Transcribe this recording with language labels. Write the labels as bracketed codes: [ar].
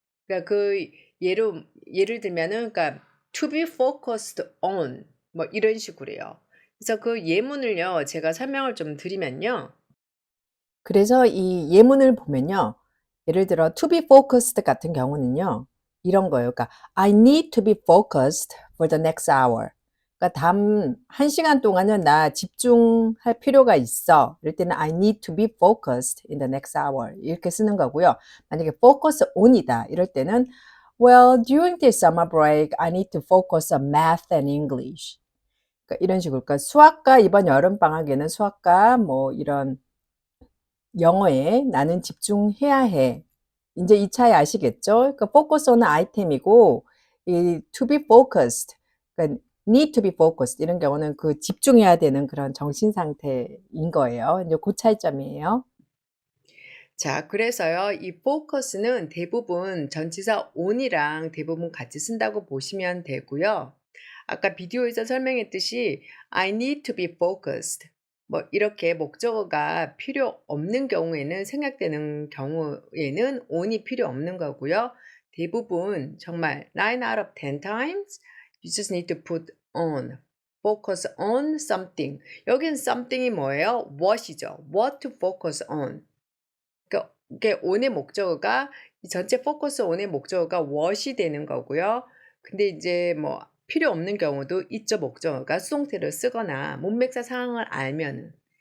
[ko] 그러니까 그 예를 들면은 그러니까 [en] to be focused on [ko] 뭐 이런 식으로요. 그래서 그 예문을요. 제가 설명을 좀 드리면요. 그래서 이 예문을 보면요. 예를 들어 [en] to be focused [ko] 같은 경우는요. 이런 거예요. [en] 그러니까 I need to be focused for the next hour. [ko] 그러니까 다음 1시간 동안은 나 집중할 필요가 있어. [en] 이럴 때는 I need to be focused in the next hour. [ko] 이렇게 쓰는 거고요. 만약에 focus on이다. 이럴 때는 [en] well, during this summer break, I need to focus on math and English. [ko] 그러니까 이런 식으로. 그러니까 수학과 이번 여름 방학에는 수학과 뭐 이런 영어에 나는 집중해야 해. 인제 이 차이 아시겠죠? 그러니까 focus on은 아이템이고 이 to be focused, 그러니까 [en] need to be focused [ko] 이런 경우는 그 집중해야 되는 그런 정신 상태인 거예요. 인제 고 차이점이에요. 자, 그래서요. 이 focus는 대부분 전치사 on이랑 대부분 같이 쓴다고 보시면 되고요. 아까 비디오에서 설명했듯이 [en] I need to be focused. [ko] 뭐 이렇게 목적어가 필요 없는 경우에는 생략되는 경우에는 on이 필요 없는 거고요. 대부분 정말 [en] 9 out of 10 times you just need to put on. focus on something. [ko] 여긴 something이 뭐예요? what이죠. [en] what to focus on. [ko] 그러니까 이게 on의 목적어가 이 전체 focus on의 목적어가 what이 되는 거고요. 근데 이제 뭐 필요 없는 경우도 있죠. 목적어가 수동태를 쓰거나 문맥사 상황을 알면은.